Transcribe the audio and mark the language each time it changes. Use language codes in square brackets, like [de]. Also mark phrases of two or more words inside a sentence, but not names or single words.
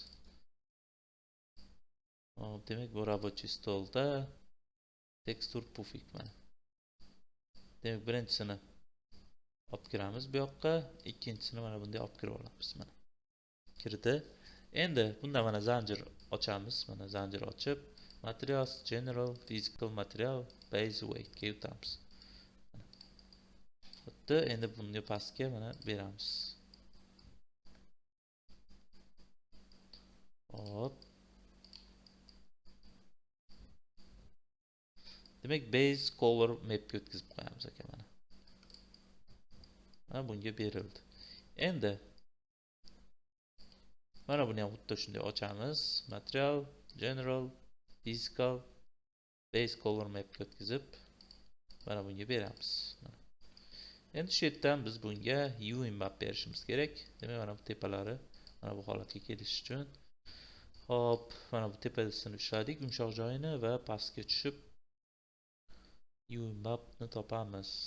[uz] Demak, bu рабочий stolda texture pufik mana. Demak, birinchisini olib kiramiz bu yoqqa, ikkinchisini mana bunday olib kirib olamiz mana. Kirdi. Endi bunda mana zanjir ochamiz. Mana zanjir ochib, [en] materials, general, physical material, base, weight [uz] ga o'tamiz. Xuddi endi bunga pastga mana beramiz. Hop. Demak, [en] base color map [uz] ga o'tkazib qo'yamiz aka mana. Mana bunga berildi. Endi mana buni ham xuddi shunday ochamiz. [en] Material, general, physical, base color map [uz] ga o'tkazib mana bunga beramiz. Endi shu yerdan biz bunga [en] UI map [uz] berishimiz kerak. Demak, mana bu tepalari mana bu holatga kelish uchun hop, mana bu tepasini ushladik, yumshoq joyini va pastga tushib [en] UI mapni [uz] topamiz.